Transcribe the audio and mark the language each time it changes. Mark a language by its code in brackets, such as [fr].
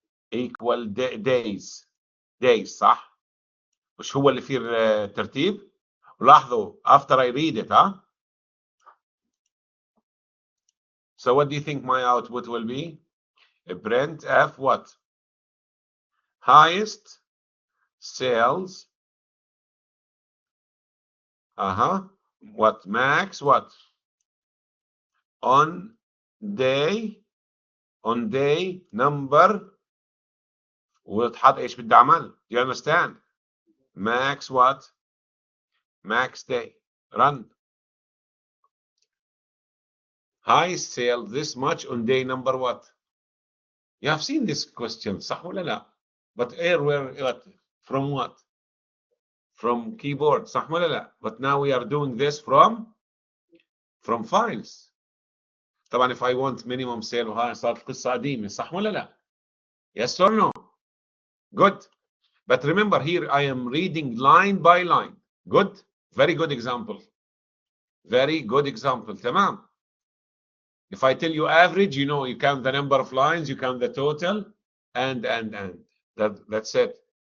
[en] Equal days. [ar] صح؟ مش هو اللي فيه الترتيب؟ لاحظوا [en] after I read it, huh? So what do you think my output will be? A print F what? Highest sales. What? Max what? On day number. [ar] وتحط ايش بدي اعمل؟ [en] Do you understand? Max what? Max day. Run. High sale this much on day number what? You have seen this question, [ar] صح ولا لا? [en] But where what? From what? From keyboard, [ar] صح ولا لا? [en] But now we are doing this from files. [ar] طبعا [en] if I want minimum sale [ar] وهاي صارت قصة قديمة، صح ولا لا? [en] Yes or no? Good. But remember here I am reading line by line. Good. Very good example. Very good example. [ar] تمام. [en] If I tell you average, you know, you count the number of lines, you count the total, and. That's it.